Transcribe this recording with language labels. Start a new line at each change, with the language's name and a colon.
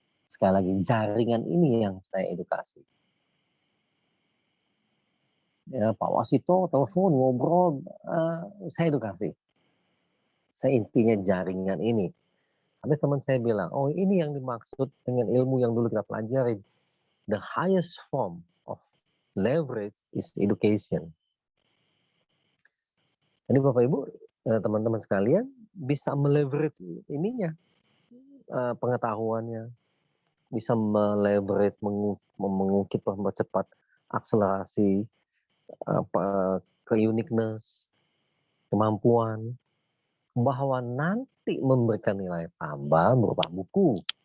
Indonesian: Sekali lagi, jaringan ini yang saya edukasi. Ya, Pak Wasito telepon, ngobrol, saya edukasi. Saya intinya jaringan ini. Tapi teman saya bilang, oh ini yang dimaksud dengan ilmu yang dulu kita pelajari.
English: The highest form of leverage is education.
Indonesian: Jadi Bapak Ibu, teman-teman sekalian bisa meleverage ininya, pengetahuannya, bisa meleverage, mengungkit, mempercepat akselerasi, uniqueness, kemampuan, bahwa nanti memberikan nilai tambah berupa buku.